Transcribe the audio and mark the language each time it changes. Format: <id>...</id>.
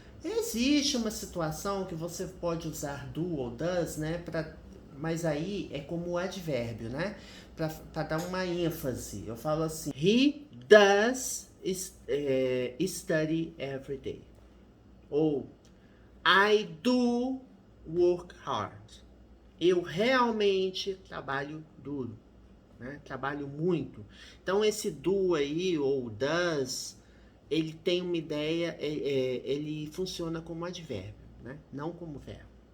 <pt>Existe uma situação que você pode usar do ou does, né, mas aí é como advérbio, né, para dar uma ênfase. Eu falo assim,</pt> <en>he does study every day. Ou I do work hard.</en> <pt>Eu realmente trabalho duro, né? Trabalho muito. Então esse do aí, ou does, ele tem uma ideia, ele funciona como advérbio, né? Não como verbo.</pt>